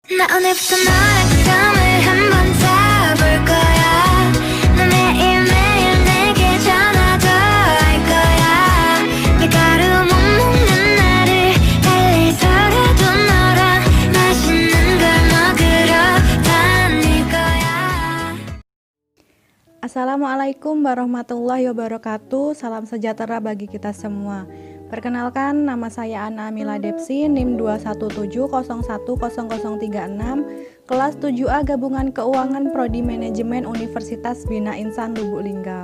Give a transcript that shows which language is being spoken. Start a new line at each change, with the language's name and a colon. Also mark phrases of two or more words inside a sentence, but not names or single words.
Korean: 나 오늘부터 너랑 썸을 한번 타볼 거야. 너 매일매일 내게 전화도 할 거야. 밀가루 못 먹는 나를 달래서라도 너랑 맛있는 걸 먹으러 다닐 거야.
Arabic: السلام عليكم ورحمة الله وبركاته.
Indonesian: Salam sejahtera bagi kita semua. Perkenalkan, nama saya Ana Amila Depsi, NIM 217010036, kelas 7A Gabungan Keuangan Prodi Manajemen Universitas Bina Insan Lubuk Linggau.